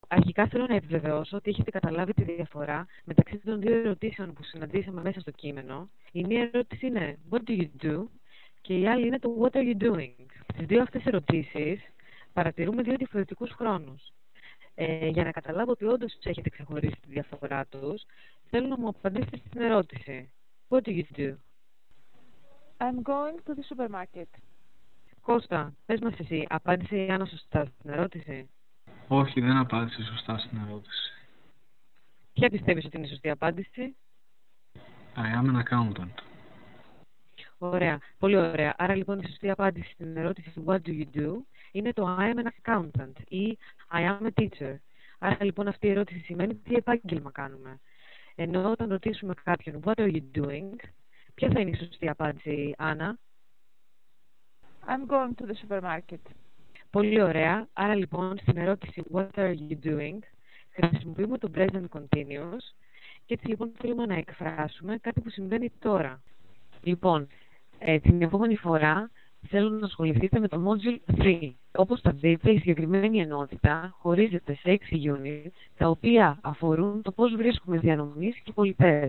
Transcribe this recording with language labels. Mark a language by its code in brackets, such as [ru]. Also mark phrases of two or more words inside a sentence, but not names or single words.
[el] Αρχικά θέλω να επιβεβαιώσω ότι έχετε καταλάβει τη διαφορά μεταξύ των δύο ερωτήσεων που συναντήσαμε μέσα στο κείμενο. Η μία ερώτηση είναι [en] What do you do? [el] Και η άλλη είναι το [en] What are you doing? [el] Στις δύο αυτές ερωτήσεις παρατηρούμε δύο διαφορετικούς χρόνους. Για να καταλάβω ότι όντως έχετε ξεχωρίσει τη διαφορά τους, θέλω να μου απαντήσετε στην ερώτηση. [en] What do you do? I'm going to the supermarket. [el] Κώστα, πες μας εσύ, απάντησε η Άννα σωστά στην ερώτηση? Όχι, δεν απάντησε σωστά στην ερώτηση. Ποια πιστεύεις ότι είναι η σωστή απάντηση? [en] I am an accountant. [el] Ωραία, πολύ ωραία. Άρα λοιπόν η σωστή απάντηση στην ερώτηση [en] What do you do [el] είναι το [en] I am an accountant [el] ή [en] I am a teacher. [el] Άρα λοιπόν αυτή η ερώτηση σημαίνει τι επάγγελμα κάνουμε. Ενώ όταν ρωτήσουμε κάποιον [en] What are you doing, [el] ποια θα είναι η σωστή απάντηση, Άννα? [en] I'm going to the supermarket. [el] Πολύ ωραία. Άρα λοιπόν στην ερώτηση [en] What are you doing [el] χρησιμοποιούμε το [en] present continuous [el] και έτσι λοιπόν θέλουμε να εκφράσουμε κάτι που συμβαίνει τώρα. Λοιπόν, την επόμενη φορά θέλω να ασχοληθείτε με το Module 3. Όπως θα δείτε, η συγκεκριμένη ενότητα χωρίζεται σε 6 units, τα οποία αφορούν το πώς βρίσκουμε διανομής και πολιτές.